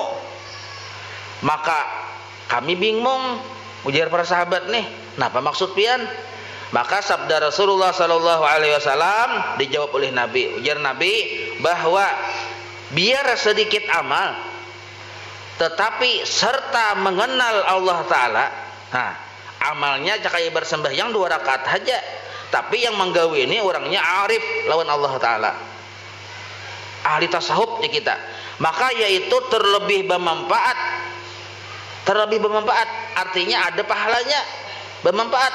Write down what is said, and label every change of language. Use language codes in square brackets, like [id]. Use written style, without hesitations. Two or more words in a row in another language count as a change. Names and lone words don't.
[bjn] Maka kami bingung, ujar para sahabat nih, kenapa maksud pian? [id] Maka sabda Rasulullah [ar] صلى الله عليه وسلم [id] dijawab oleh Nabi. Ujar Nabi bahwa biar sedikit amal tetapi serta mengenal Allah Ta'ala. [bjn] Nah, amalnya cakai bersembahyang 2 rakaat saja, tapi yang menggawi ini orangnya arif lawan Allah Ta'ala, ahli tasawuf di kita. [id] Maka yaitu terlebih bermanfaat, artinya ada pahalanya, bermanfaat.